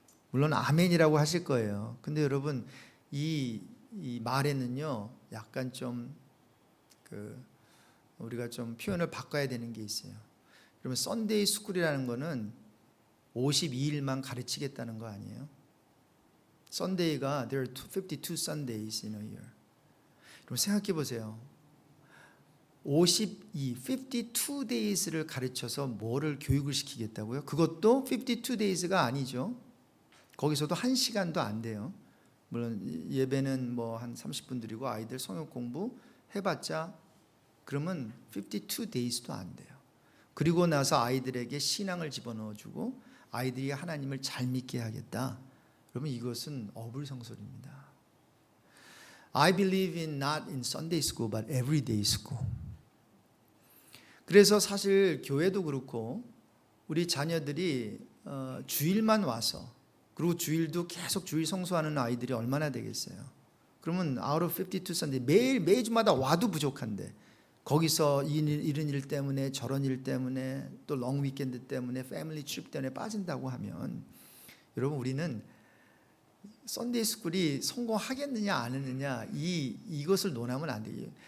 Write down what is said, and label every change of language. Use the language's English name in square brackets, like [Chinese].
[Korean] 물론 아멘이라고 하실 거예요. 근데 여러분 이 말에는요 약간 좀 우리가 좀 표현을 바꿔야 되는 게 있어요. 그러면 썬데이 스쿨이라는 거는 52일만 가르치겠다는 거 아니에요? 썬데이가 [English] there are 52 Sundays in a year. [Korean] 그럼 생각해 보세요. 52 days를 가르쳐서 뭐를 교육을 시키겠다고요? 그것도 52 days가 아니죠. 거기서도 1시간도 안 돼요. 물론 예배는 뭐 한 30분 드리고 아이들 성역 공부 해봤자 그러면 52 days도 안 돼요. 그리고 나서 아이들에게 신앙을 집어넣어주고 아이들이 하나님을 잘 믿게 하겠다. 그러면 이것은 어불성설입니다. [English] I believe in not in Sunday school but everyday school. [Korean] 그래서 사실 교회도 그렇고 우리 자녀들이 주일만 와서 그리고 주일도 계속 주일 성수하는 아이들이 얼마나 되겠어요. 그러면 out of 52 Sunday 매주마다 와도 부족한데 거기서 이런 일 때문에 저런 일 때문에 또 롱 위켄드 때문에 패밀리 트립 때문에 빠진다고 하면 여러분 우리는 썬데이 스쿨이 성공하겠느냐 안 하느냐 이것을 논하면 안 돼요.